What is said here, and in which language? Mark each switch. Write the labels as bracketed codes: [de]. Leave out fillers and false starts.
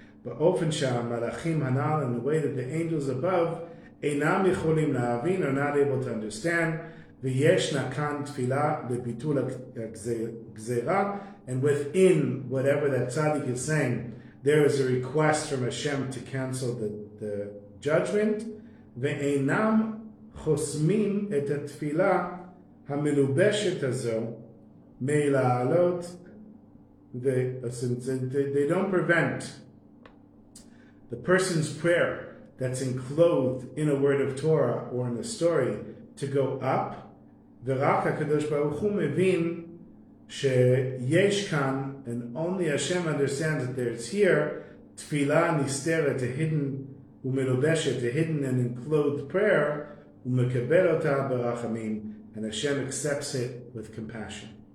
[he] באופן שהמלאכים הנ"ל, [en] in the way that the angels above [he] אינם יכולים להבין, [en] are not able to understand. [he] וישנה כאן תפילה לביטול הגזירה, [en] and within whatever that tzaddik is saying, there is a request from Hashem to cancel the judgment. [he] ואינם חוסמים את התפילה המלובשת הזו מלעלות. [en] They don't prevent the person's prayer that's enclosed in a word of Torah or in a story to go up. [he] ורק הקדוש ברוך הוא מבין שיש כאן, [en] and only Hashem understands that there's here, [he] tefillah nisteret, [en] a hidden, umelubeshet, a hidden and enclosed prayer, [he] umekabel ota berachamim, [en] and Hashem accepts it with compassion.